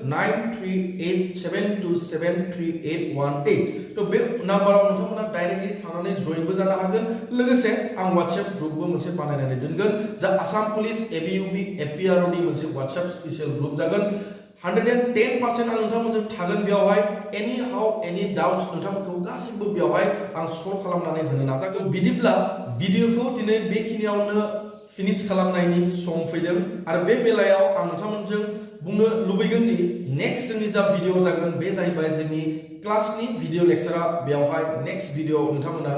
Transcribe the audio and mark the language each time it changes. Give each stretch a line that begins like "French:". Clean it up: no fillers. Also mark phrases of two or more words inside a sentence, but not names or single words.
Bodo: 9387273818 तो बे नाम्बाराव नोंथांमोना डाइरेक्टली थांनानै जइनबो जानो हागोन लोगोसे आं WhatsApp ग्रुपबो मोनसे बानायनानै दोनगोन जा आसाम पुलिस एबी यूबी एपीआरओ नि मोनसे WhatsApp स्पेशल ग्रुप जागोन 110% आं नोंथांमोनजों थागोन बेवहाय
English: any how any doubts
Bodo: नोंथांमोनखौ गासिबो बेवहाय आं सल्व खालामनानै होनो नाजागोन बिदिब्ला भिडिअखौ दिनै बेखिनियावनो फिनिश खालामनायनि सम फैदों आरो बे बेलायाव आं नोंथांमोनजों बुंनो लुबैगोन
English: the next
Bodo: जोंनि जा भिडिअ जागोन बे जाहैबाय जोंनि क्लासनि
English: video lecture
Bodo: बेवहाय
English: next video
Bodo: नोंथांमोना